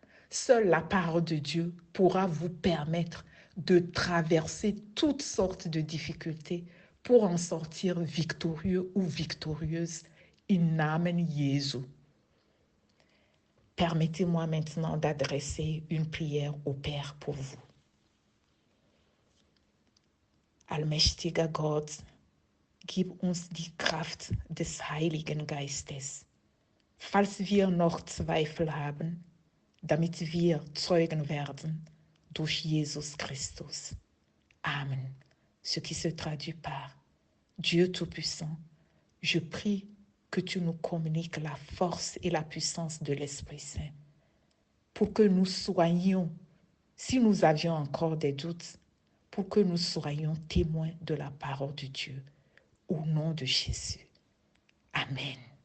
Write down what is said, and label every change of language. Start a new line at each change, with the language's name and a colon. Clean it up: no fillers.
French: Seule la parole de Dieu pourra vous permettre de traverser toutes sortes de difficultés pour en sortir victorieux ou victorieuse.
German: In Namen Jesu.
French: Permettez-moi maintenant d'adresser une prière au Père pour vous.
German: Allmächtiger Gott, gib uns die Kraft des Heiligen Geistes, falls wir noch Zweifel haben, damit wir Zeugen werden durch Jesus Christus. Amen.
French: Ce qui se traduit par Dieu Tout-Puissant, je prie que tu nous communiques la force et la puissance de l'Esprit Saint pour que nous soyons, si nous avions encore des doutes, pour que nous soyons témoins de la parole de Dieu. Au nom de Jésus. Amen.